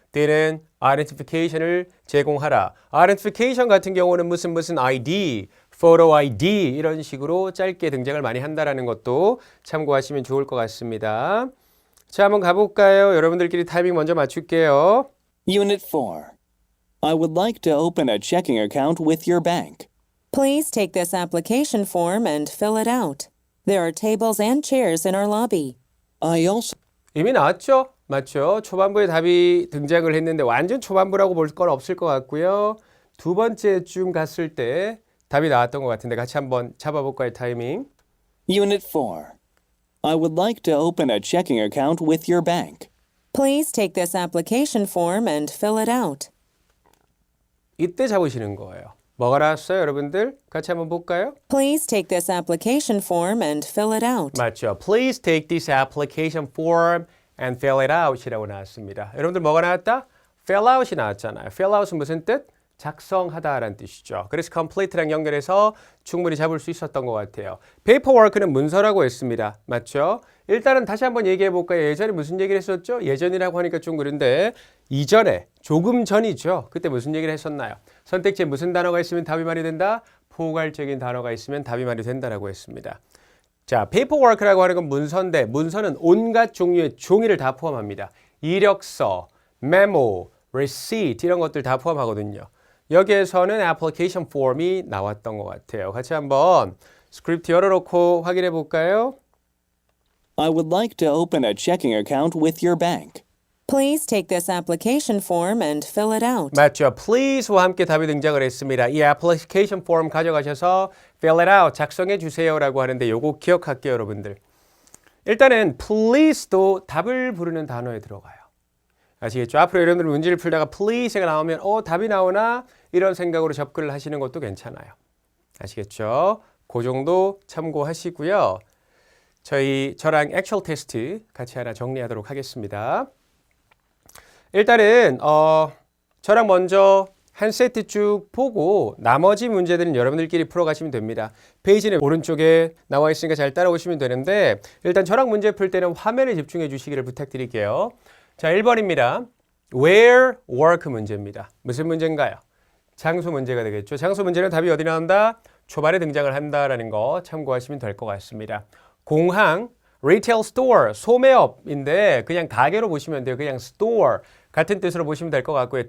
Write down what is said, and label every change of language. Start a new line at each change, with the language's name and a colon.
Korean: D는 identification을 제공하라. identification 같은 경우는 무슨 ID, photo ID 이런 식으로 짧게 등장을 많이 한다라는 것도 참고하시면 좋을 것 같습니다. 자, 한번 가볼까요? 여러분들끼리 타이밍 먼저 맞출게요.
English: Unit 4. I would like to open a checking account with your bank. Please take this application form and fill it out. There are tables and chairs in our lobby. I also
Korean: 이미 나왔죠? 맞죠? 초반부에 답이 등장을 했는데 완전 초반부라고 볼 건 없을 것 같고요. 두 번째쯤 갔을 때 답이 나왔던 것 같은데 같이 한번 잡아볼까요? 타이밍.
English: Unit 4. I would like to open a checking account with your bank. Please take this application form and fill it out.
Korean: 이때 잡으시는 거예요. 뭐가 나왔어요, 여러분들? 같이 한번 볼까요?
English: Please take this application form and fill it out.
Korean: 맞죠.
English: Please take this application form and fill it out이라고
Korean: 나왔습니다. 여러분들 뭐가 나왔다? fill out이 나왔잖아요. fill out은 무슨 뜻? 작성하다라는 뜻이죠. 그래서 complete랑 연결해서 충분히 잡을 수 있었던 것 같아요. paperwork는 문서라고 했습니다. 맞죠? 일단은 다시 한번 얘기해 볼까요? 예전에 무슨 얘기를 했었죠? 예전이라고 하니까 좀 그런데 이전에 조금 전이죠. 그때 무슨 얘기를 했었나요? 선택지에 무슨 단어가 있으면 답이 말이 된다? 포괄적인 단어가 있으면 답이 말이 된다라고 했습니다. 자, paperwork라고 하는 건 문서인데 문서는 온갖 종류의 종이를 다 포함합니다. 이력서, 메모, receipt 이런 것들 다 포함하거든요. 여기에서는 application form이 나왔던 것 같아요. 같이 한번 스크립트 열어놓고 확인해 볼까요?
English: I would like to open a checking account with your bank. Please take this application form and fill it out.
Korean: 맞죠. Please와 함께 답이 등장을 했습니다. 이 application form 가져가셔서
English: fill it out,
Korean: 작성해 주세요라고 하는데 요거 기억할게요, 여러분들. 일단은 please도 답을 부르는 단어에 들어가요. 아시겠죠? 앞으로 여러분들 문제를 풀다가 please가 나오면 답이 나오나? 이런 생각으로 접근을 하시는 것도 괜찮아요. 아시겠죠? 그 정도 참고하시고요. 저랑 액츄얼 테스트 같이 하나 정리하도록 하겠습니다. 일단은 저랑 먼저 한 세트 쭉 보고 나머지 문제들은 여러분들끼리 풀어가시면 됩니다. 페이지는 오른쪽에 나와 있으니까 잘 따라오시면 되는데 일단 저랑 문제 풀 때는 화면에 집중해 주시기를 부탁드릴게요. 자, 1번입니다. Where work 문제입니다. 무슨 문제인가요? 장소 문제가 되겠죠. 장소 문제는 답이 어디 나온다? 초반에 등장을 한다라는 거 참고하시면 될 것 같습니다. 공항, retail store, 소매업인데 그냥 가게로 보시면 돼요. 그냥 store 같은 뜻으로 보시면 될 것 같고요.